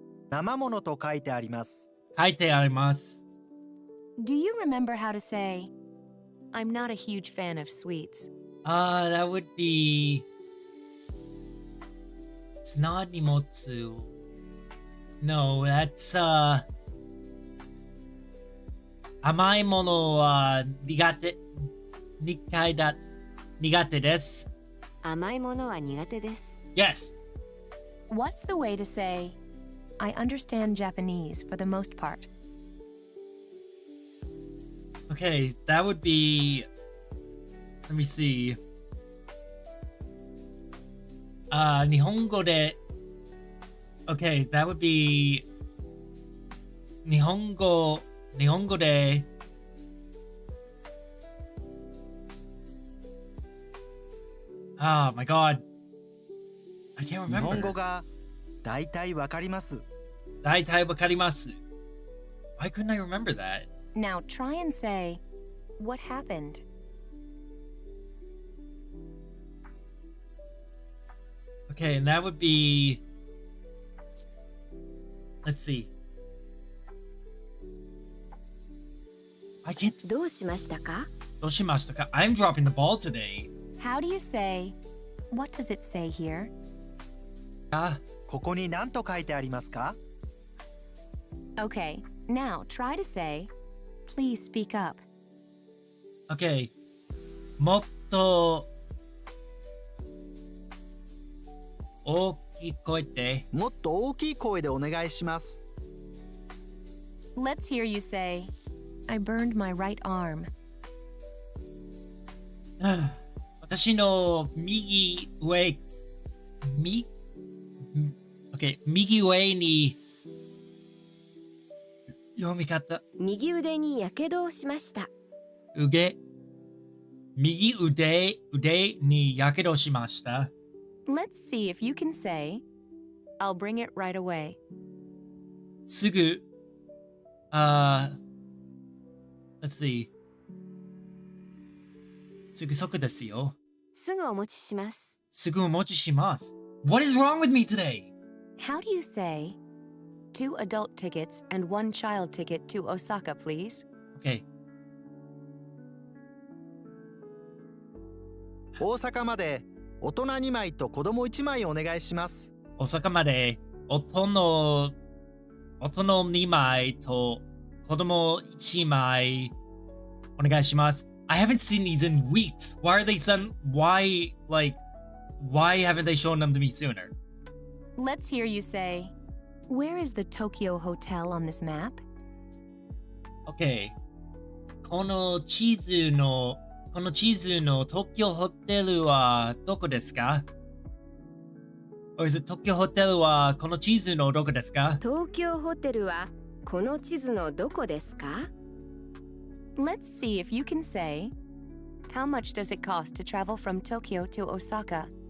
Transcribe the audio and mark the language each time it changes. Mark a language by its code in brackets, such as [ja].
[ja] 生ものと書いてあります。書いてあります。 [en] Do you remember how to say, I'm not a huge fan of sweets? That would be [ja] 砂に持つ [en] No, that's [ja] 甘いものは苦手です。甘いものは苦手です。 [en] Yes. What's the way to say, I understand Japanese for the most part? Okay, that would be. Let me see. [ja] 日本語で [en] Okay, that would be 日本語でOh my god. I can't [ja] 日本 [en] remember. [ja] 語がだいたいわかります。大体わかります。 [en] Why couldn't I remember that? Now try and say, what happened? Okay, and that would be. Let's see. I can't. [ja] どうしましたか？どうしましたか? [en] I'm dropping the ball today. How do you say, what does it say here? [ja] ここに何と書いてありますか？ [en] Okay, now try to say, please speak up. [ja] Okay. もっと大きい声で。もっと大きい声でお願いします。 [en] Let's hear you say, I burned my right arm. [ja] 私の右上に読み方右腕にやけどをしました。右腕にやけどしました。 [en] Let's see if you can say, I'll bring it right away. [ja] すぐ [en] let's see [ja] すぐそこですよ。すぐお持ちします。すぐお持ちします。 [en] What is wrong with me today? How do you say, 2 adult tickets and 1 child ticket to Osaka, please? Okay. [ja] 大阪まで大人2枚と子供1枚お願いします。大阪まで大人2枚と子供1枚お願いします。 [en] I haven't seen these in weeks. Why haven't they shown them to me sooner? Let's hear you say, where is the Tokyo Hotel on this map? Okay. [ja] この地図の東京ホテルはどこですか? [en] Or is it [ja] Tokyo Hotel はこの地図のどこですか? 東京ホテルはこの地図のどこですか？ [en] Let's see if you can say, how much does it cost to travel from Tokyo to Osaka?